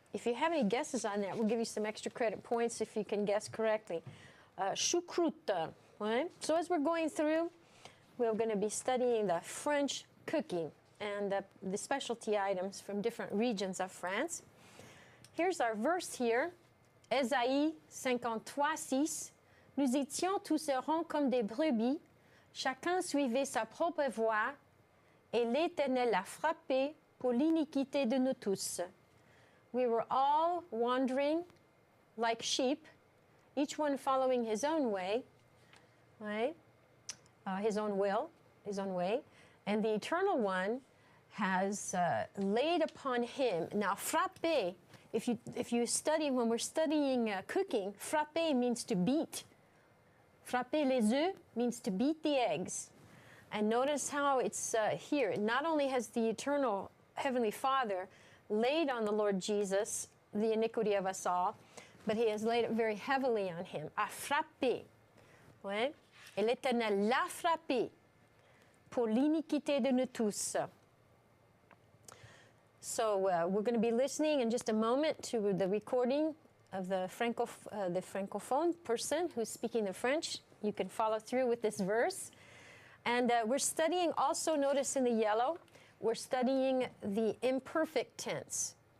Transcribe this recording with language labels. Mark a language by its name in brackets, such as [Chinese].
[English] If you have any guesses on that, we'll give you some extra credit points if you can guess correctly. Choucroute. Right? So as we're going through, we're going to be studying the French cooking and the specialty items from different regions of France. Here's our verse here. Ésaïe 53:6. [French] Nous étions tous ronds comme des brebis, chacun suivait sa propre voie, et l'Éternel a frappé pour l'iniquité de nous tous. [English] We were all wandering like sheep, each one following his own way, right? His own will, his own way. And the Eternal One has laid upon him. Now, frappé, if you study, when we're studying cooking, frappé means to beat. [French] Frapper les œufs [English] means to beat the eggs. And notice how it's here. Not only has the eternal Heavenly Father laid on the Lord Jesus the iniquity of us all, but he has laid it very heavily on him. [French] A frappé. Ouais? Et l'Éternel l'a frappé pour l'iniquité de nous tous. [English] So we're going to be listening in just a moment to the recording of the francophone person who's speaking the French. You can follow through with this verse. And we're studying also, notice in the yellow, we're studying the imperfect tense.